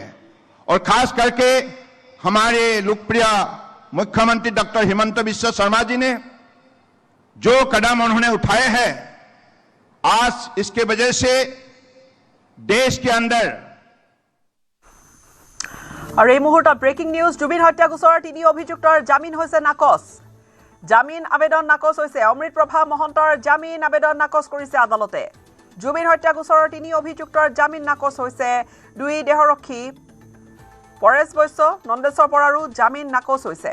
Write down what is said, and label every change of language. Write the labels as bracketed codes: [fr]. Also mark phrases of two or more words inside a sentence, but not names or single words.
[hi] और खास करके हमारे लोकप्रिय मुख्यमंत्री डॉक्टर हिमंत बिस्वा शर्मा जी ने जो कदम उन्होंने उठाए हैं, आज इसके वजह से देश के अंदर। [as] और এই মুহূৰ্তত [en] breaking news. [as] জুবিন হত্যা গোচৰৰ 3 অভিযুক্তৰ জামিন হৈছে নাকচ। জামিন আবেদন নাকচ হৈছে। অমৃত প্ৰভা মহন্তৰ জামিন আবেদন নাকচ কৰিছে আদালতে। জুবিন হত্যা গোচৰৰ 3 অভিযুক্তৰ জামিন নাকচ হৈছে। 2 দেহৰক্ষী পৰেশ বৈশ্য, নন্দেশ্বৰ বৰাৰো জামিন নাকচ হৈছে।